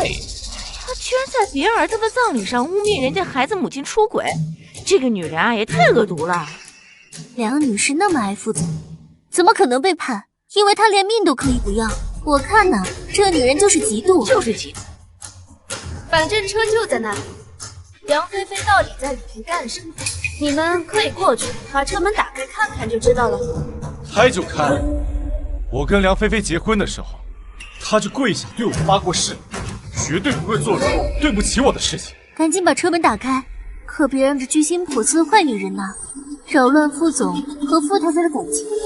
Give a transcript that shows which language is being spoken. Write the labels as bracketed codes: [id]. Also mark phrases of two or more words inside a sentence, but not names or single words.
[zh] 她居然在別人兒子的葬禮上污蔑人家孩子母親出軌，這個女人啊也太惡毒了。梁女士那麼愛傅總，怎麼可能背叛？因為她連命都可以不要。我看呢，這女人就是嫉妒，就是嫉妒。反正車就在那裡，梁菲菲到底在裡面幹什麼？你們可以過去，把車門打開看看就知道了。開就開。我跟梁菲菲結婚的時候，她就跪下對我發過誓，絕對不會做出對不起我的事情。趕緊把車門打開，可別讓這居心叵測的壞女人吶，擾亂傅總和傅太太的感情。